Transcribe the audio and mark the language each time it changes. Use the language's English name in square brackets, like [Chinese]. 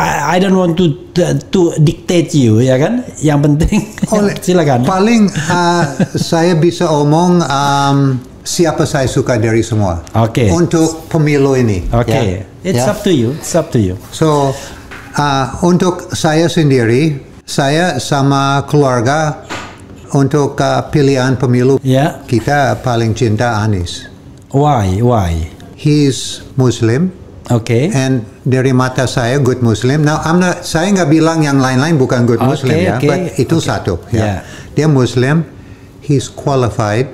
[English] I don't want to dictate you [Indonesian] ya kan. Yang penting silakan. Paling saya bisa omong siapa saya suka dari semua. Untuk pemilu ini. [English] It's up to you. [Indonesian] So untuk saya sendiri, saya sama keluarga untuk pilihan pemilu [English] Yeah. [Indonesian] kita paling cinta Anies. [English] Why? Why? He's Muslim. Okay. And [Indonesian] dari mata saya [English] good Muslim. Now [Indonesian] saya nggak bilang yang lain-lain bukan [English] good Muslim [Indonesian] ya, [English] Okay. but [Indonesian] itu satu ya. [English] Yeah. [Indonesian] Dia Muslim, [English] he's qualified.